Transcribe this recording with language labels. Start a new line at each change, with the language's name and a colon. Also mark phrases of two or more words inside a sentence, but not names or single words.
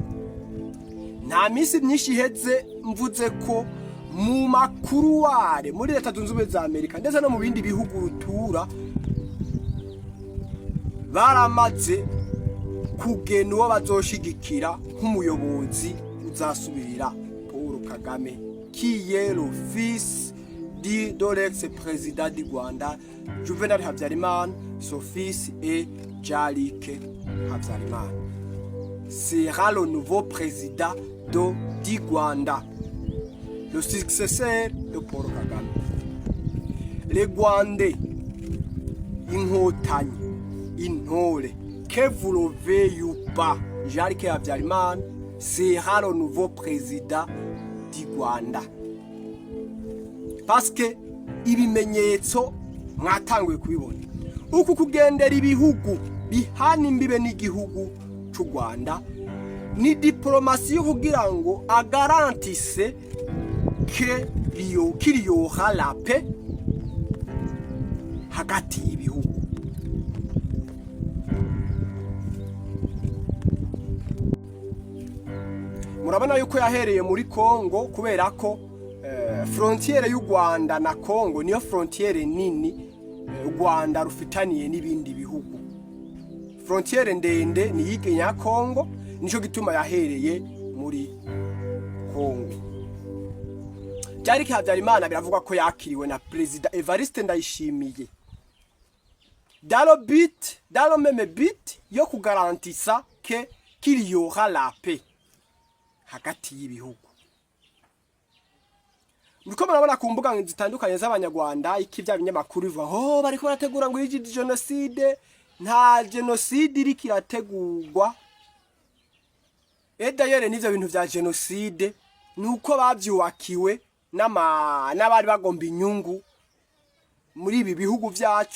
Rundi: Nta minsi myinshi iheze mvuze ko mu makuru ware muri Leta Zunze Ubumwe za Amerika ndetse no mu bindi bihugu rutura baramaze kugena uwo bazoshigikira nk'umuyobozi uzasubirira Paul Kagame,
French: qui est le fils de l'ex-président du Rwanda Juvénal Habyarimana. Son fils est Habyarimana. Sera le nouveau président du Rwanda, le successeur de Paul Kagame. Les Rwandais,
Rundi: inkotanyi, intore,
French: que vous le veuillez ou pas, Habyarimana sera le nouveau président du Rwanda. Parce que
Rundi: ibimenyetso mwatanguye kubibona. Uku kugendera ibihugu bihana imbibe n'igihugu cy'u Rwanda ni diplomasi yo kugira ngo agarantise
French: qu'il y aura la paix
Rundi: hagati y'ibihugu. Murabona yuko yahereye muri Kongo kubera ko frontiere y'u Rwanda na Kongo niyo frontiere nini u Rwanda rufitaniye n'ibindi bihugu. Frontiere ndende ni y'Iginya Kongo, nico gituma yahereye muri Kongo. Habyarimana biravuga ko yakiriwe na Perezida Evariste Ndayishimiye
French: dans le même but
Rundi: yo kugarantisa
French: qu'il y aura la paix
Rundi: hagati y'ibihugu. Muriko murabona ku mbuga zitandukanye z'abanyarwanda iki bya binyamakuru biva bariko barategura ngo iyi genocide. Nta genocide iri kirategurwa. D'ailleurs n'ivyo bintu vya genocide nuko bavyubakiwe n'abari bagomba inyungu muri ibi bihugu byacu.